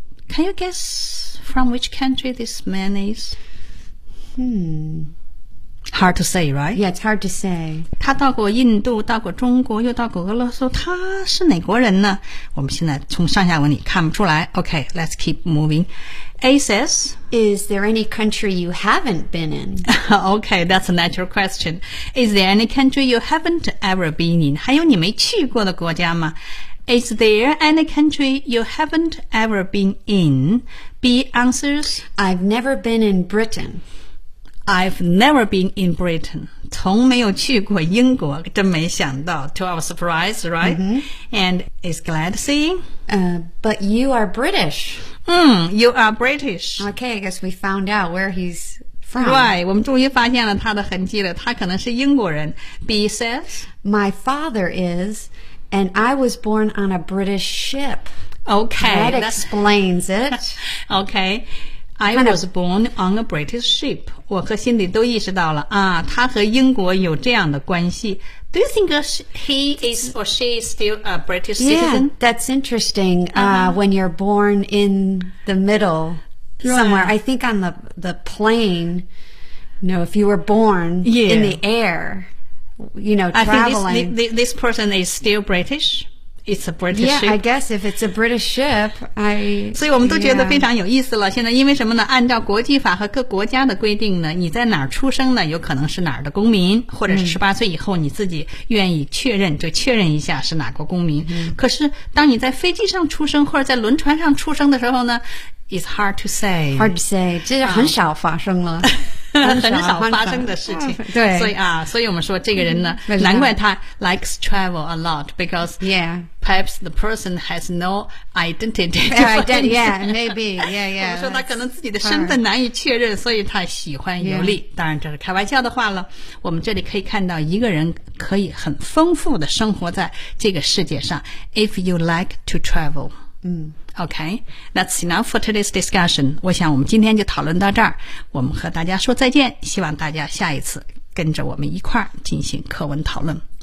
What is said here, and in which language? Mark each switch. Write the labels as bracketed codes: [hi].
[en] Can you guess from which country this man is? Hard to say, right? Yeah, it's hard to say. [zh] 他到过印度，到过中国，又到过俄罗斯。他是哪国人呢？我们现在从上下文里看不出来。 [en] Okay, let's keep moving. A says, Is there any country you haven't been in? Okay, that's a natural question. Is there any country you haven't ever been in? [zh] 还有你没去过的国家吗？ [en] Is there any country you haven't ever been in? B answers, I've never been in Britain. I've never been in Britain. [zh] 从没有去过英国，真没想到。 [en] To our surprise, right?、 Mm-hmm. And is glad seeing.、 But you are British. You are British. Okay, I guess we found out where he's from. [zh] Right, 我们终于发现了他的痕迹了。他可能是英国人。 [en] B says, My father is, and I was born on a British ship. Okay. That explains it. Okay. I was born on a British ship. [zh] 我和心里都意识到了啊，他和英国有这样的关系。 [en] Do you think he is or she is still a British citizen? Yeah, that's interesting. When you're born in the middle somewhere, I think on the plane, you know, if you were born in the air, you know, traveling. I think this person is still British. It's a British ship. Yeah, I guess if it's a British ship, I... [zh] 所以我们都觉得非常有意思了。现在因为什么呢？按照国际法和各国家的规定呢，你在哪儿出生呢？有可能是哪儿的公民，或者是18岁以后你自己愿意确认，就确认一下是哪国公民。嗯、可是当你在飞机上出生或者在轮船上出生的时候呢 ， [en] It's hard to say. Hard to say， [zh] 这是很少发生了。很少发生的事情，对，所以啊，所以我们说这个人呢，难怪他 [en] likes travel a lot because perhaps the person has no identity. Yeah, maybe. Yeah, yeah. [zh] 我们说他可能自己的身份难以确认，所以他喜欢游历。当然这是开玩笑的话了。我们这里可以看到一个人可以很丰富的生活在这个世界上。 [en] If you like to travel, Okay, that's enough for today's discussion. [zh] 我想我们今天就讨论到这儿。我们和大家说再见，希望大家下一次跟着我们一块儿进行课文讨论。